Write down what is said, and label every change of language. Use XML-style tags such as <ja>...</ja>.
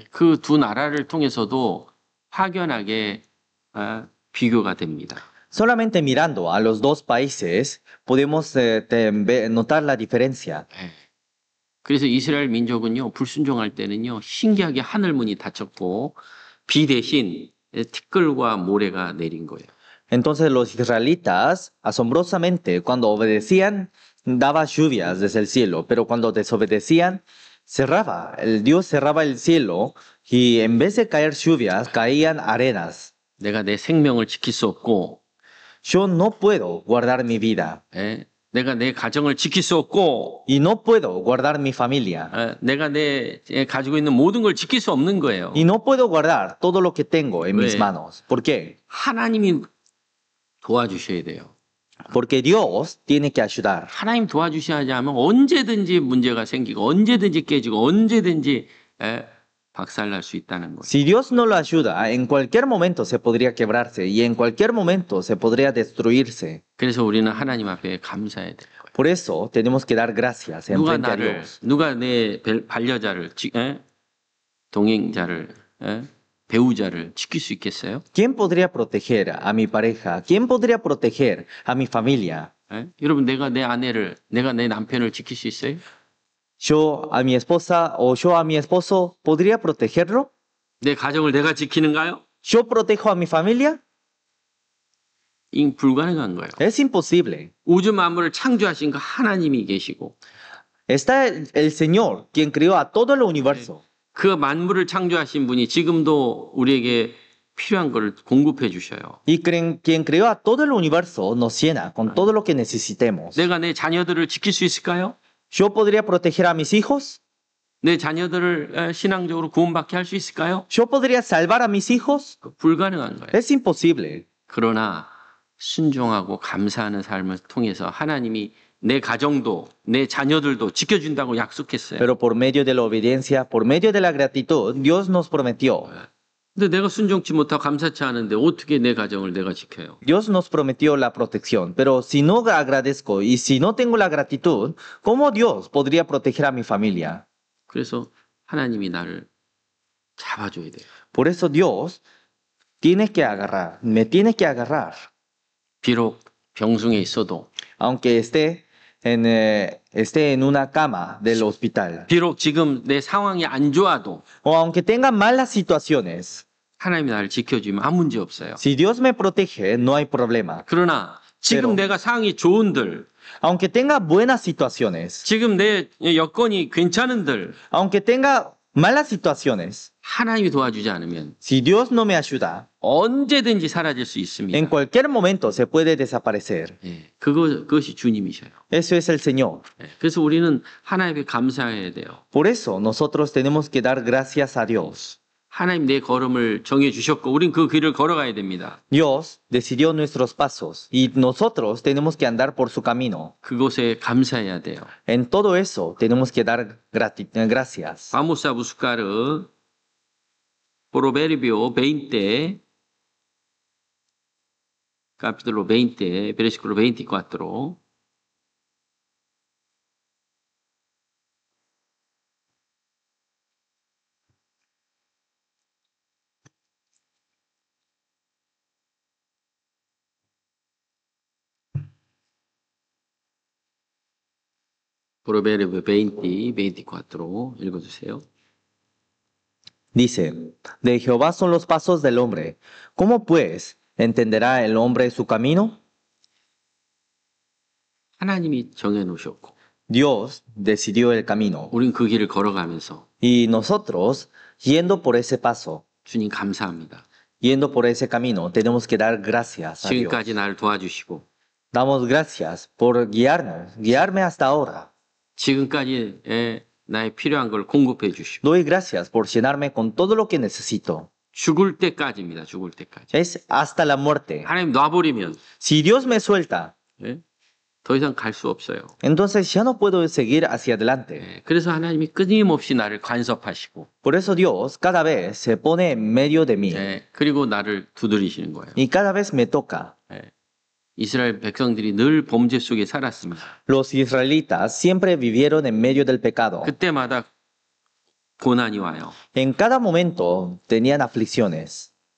<ko>그 두 나라를 통해서도 확연하게 비교가 됩니다.</ko> <es>Solamente mirando a los dos países podemos notar la diferencia.</es> <ko>그래서 이스라엘 민족은요, 불순종할 때는요, 신기하게 하늘문이 닫혔고, 비 대신 티끌과 모래가 내린 거예요.</ko> <es>Entonces los israelitas, asombrosamente, cuando obedecían, daba lluvias desde el cielo, pero cuando desobedecían, Dios cerraba el cielo y en vez de caer lluvias, caían arenas.</es> <ko>내가 내 생명을 지킬 수 없고,</ko> <es>Yo no puedo guardar mi vida.</es> <ko>내가 내 가정을 지킬 수 없고,</ko> <es>Y no puedo guardar mi familia.</es> <ko>내가 내 가지고 있는 모든 걸 지킬 수 없는 거예요.</ko> <es>Y no puedo guardar todo lo que tengo en mis</es> <ko>왜?</ko> <es>manos. ¿Por qué?</es> <ko>하나님이 도와주셔야 돼요.</ko> <es>Porque Dios tiene que ayudar.</es> <ko>하나님 도와주셔야지 하면 언제든지 문제가 생기고, 언제든지 깨지고, 언제든지 박살날 수 있다는 거예요.</ko> <es>Si Dios no lo ayuda, en cualquier momento se podría quebrarse y en cualquier momento se podría destruirse.</es> <ko>그래서 우리는 하나님 앞에 감사해야 돼요.</ko> <es>Por eso tenemos que dar gracias en frente a Dios.</es> <ko>누가 내 반려자를, 동행자를, 배우자를 지킬 수 있겠어요?</ko> <es>¿Quién podría proteger a mi pareja? ¿Quién podría proteger a mi familia?</es> <ko>여러분, 내가 내 남편을 지킬 수 있어요?</ko> <es>¿Yo a mi esposa o yo a mi esposo podría protegerlo?</es> <ko>내 가정을 내가 지키는가요?</ko> <es>¿Yo protejo a mi familia?</es> <ko>불가능한 거예요.</ko> <es>Es imposible.</es> <ko>우주 만물을 창조하신 그 하나님이 계시고,</ko> <es>Está el Señor, quien creó a todo el universo.</es> <ko>그 만물을 창조하신 분이 지금도 우리에게 필요한 걸 공급해 주셔요.</ko> <es>Y quien creó a todo el universo nos llena con todo lo que necesitemos.</es> <ko>내가 내 자녀들을 지킬 수 있을까요?</ko> <es>¿Yo podría proteger a mis hijos?</es> <ko>내 자녀들을 신앙적으로 구원받게 할 수 있을까요?</ko> <es>¿Yo podría salvar a mis hijos?</es> <ko>불가능한 거예요.</ko> <es>Es imposible.</es> <ko>그러나 순종하고 감사하는 삶을 통해서 하나님이 내 가정도 내 자녀들도 지켜준다고 약속했어요.</ko> <es>Pero por medio de la obediencia, por medio de la gratitud, Dios nos prometió.</es> <ko>근데 내가 순종치 못하고 감사치 않은데 어떻게 내 가정을 내가 지켜요?</ko> <es>Dios nos prometió la protección, pero si no agradezco y si no tengo la gratitud, ¿cómo Dios podría proteger a mi familia?</es> <ko>그래서 하나님이 나를 잡아줘야 돼요.</ko> <es>Por eso Dios me tiene que agarrar,</es> <ko>비록 병중에 있어도,</ko> <es>aunque esté en una cama del hospital,</es> <ko>비록 지금 내 상황이 안 좋아도</ko> <es>o aunque tenga malas situaciones.</es> <ko>하나님이 나를 지켜주면 아무 문제 없어요.</ko> <es>Si Dios me protege, no hay problema.</es> <ko>그러나 지금</ko> <es>pero-</es> <ko>내가 상황이 좋은들,</ko> <es>Aunque tenga buenas situaciones,</es> <ko>지금 내 여건이 괜찮은들,</ko> <es>aunque tenga malas situaciones,</es> <ko>하나님이 도와주지 않으면</ko> <es>si Dios no me ayuda,</es> <ko>언제든지 사라질 수 있습니다.</ko> <es>en cualquier momento se puede desaparecer.</es> <ko>그것이 주님이셔요.</ko> <es>Eso es el Señor.</es> <ko>그래서 우리는 하나님께 감사해야 돼요.</ko> <es>Por eso nosotros tenemos que dar gracias a Dios.</es> <ko>하나님 내 걸음을 정해 주셨고 우린 그 길을 걸어가야 됩니다.</ko> <es>Dios decidió nuestros pasos y nosotros tenemos que andar por su camino.</es> <ko>그곳에 감사해야 돼요.</ko> <es>En todo eso tenemos que dar gracias. Vamos a buscar Proverbio 20, capítulo 20, versículo 24.</es> <ko>Proverbio 20, 24 읽어주세요.</ko> <es>Dice, de Jehová son los pasos del hombre. ¿Cómo pues entenderá el hombre su camino?</es> <ko>하나님이 정해놓으셨고</ko> <es>Dios decidió el camino</es> <ko>우린 그 길을 걸어가면서</ko> <es>y nosotros, yendo por ese paso,</es> <ko>주님 감사합니다.</ko> <es>yendo por ese camino, tenemos que dar gracias a Dios.</es> <ko>지금까지 나를 도와주시고</ko> <es>Damos gracias por guiarnos, guiarme hasta ahora.</es> <ko>지금까지 나의 필요한 걸 공급해 주시고</ko> <es>Doy gracias por llenarme con todo lo que necesito.</es> <ko>죽을 때까지입니다. 죽을 때까지.</ko> <es>Es hasta la muerte.</es> <ko>하나님 놔버리면</ko> <es>Si Dios me suelta,</es> <ko>더 이상 갈 수 없어요.</ko> <es>entonces ya no puedo seguir hacia adelante.</es> <ko>그래서 하나님이 끊임없이 나를 간섭하시고</ko> <es>Por eso Dios cada vez se pone en medio de mí</es> <ko>그리고 나를 두드리시는 거예요.</ko> <es>y cada vez me toca.</es> <ko>이스라엘 백성들이 늘 범죄 속에 살았습니다.</ko> <es>Los israelitas siempre vivieron en medio del pecado.</es> <ko>그때마다 고난이 와요.</ko> <es>En cada momento tenían aflicciones.</es>